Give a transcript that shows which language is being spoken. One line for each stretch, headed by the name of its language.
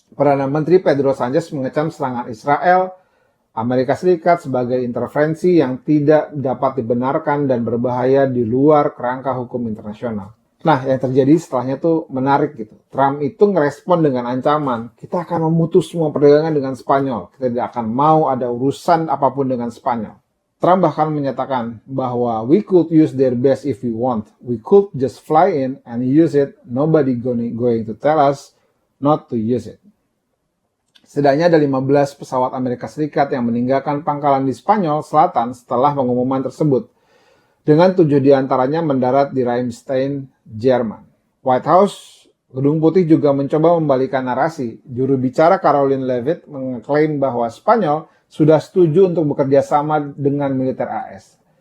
Indonesian: Perdana Menteri Pedro Sanchez mengecam serangan Israel Amerika Serikat sebagai intervensi yang tidak dapat dibenarkan dan berbahaya di luar kerangka hukum internasional. Nah, yang terjadi setelahnya tuh menarik gitu. Trump itu ngerespon dengan ancaman, kita akan memutus semua perdagangan dengan Spanyol. Kita tidak akan mau ada urusan apapun dengan Spanyol. Trump bahkan menyatakan bahwa
English: we could use their base if we want. We could just fly in and use it. Nobody going to tell us not to use it.
Indonesian: Setidaknya ada 15 pesawat Amerika Serikat yang meninggalkan pangkalan di Spanyol Selatan setelah pengumuman tersebut. Dengan 7 diantaranya mendarat di Ramstein, Jerman. White House, Gedung Putih juga mencoba membalikan narasi. Juru bicara Caroline Leavitt mengklaim bahwa Spanyol sudah setuju untuk bekerja sama dengan militer AS.